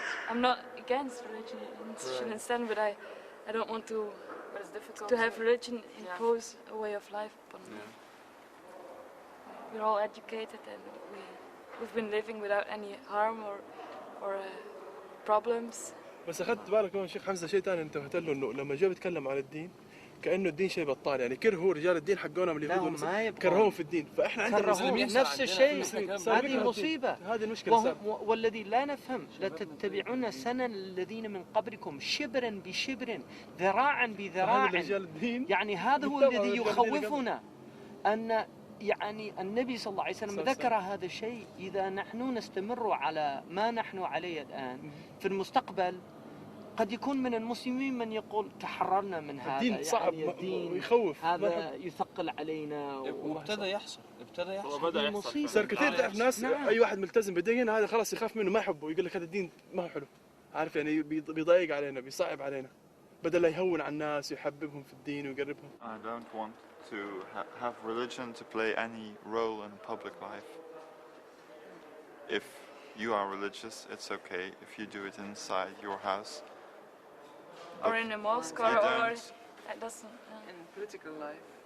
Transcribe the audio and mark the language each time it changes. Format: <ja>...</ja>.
<en>I'm not against religion in a sense, but I don't want to have religion impose a way of life upon me. We're all educated and we've been living without any harm or problems.</en> <ar>بس اخذت بالك هون شيخ حمزه شيء ثاني انتبهت له انه لما جاء بيتكلم عن الدين كانه الدين شيء بطال يعني كرهوا رجال الدين حقونا من اليهود كرهوهم في الدين فاحنا عندنا مسلمين نفس الشيء هذه مصيبه هذه المشكله والذي لا نفهم لتتبعون سنن الذين من قبلكم شبرا بشبر ذراعا بذراع يعني هذا هو الذي يخوفنا ان يعني النبي صلى الله عليه وسلم ذكر هذا الشيء إذا نحن نستمر على ما نحن عليه الآن في المستقبل قد يكون من المسلمين من يقول تحررنا من هذا الدين صعب يعني الدين ويخوف هذا يثقل علينا وابتدى يحصل صار كثير تعرف ناس أي واحد ملتزم بالدين هذا خلاص يخاف منه ما يحبه يقول لك هذا الدين ما هو حلو عارف يعني بيضايق علينا بيصعب علينا بدل لا يهون على الناس ويحببهم في الدين ويقربهم.</ar> <en>I don't want to have religion to play any role in public life. If you are religious, it's okay if you do it inside your house. Or in a mosque or it doesn't in political life.</en>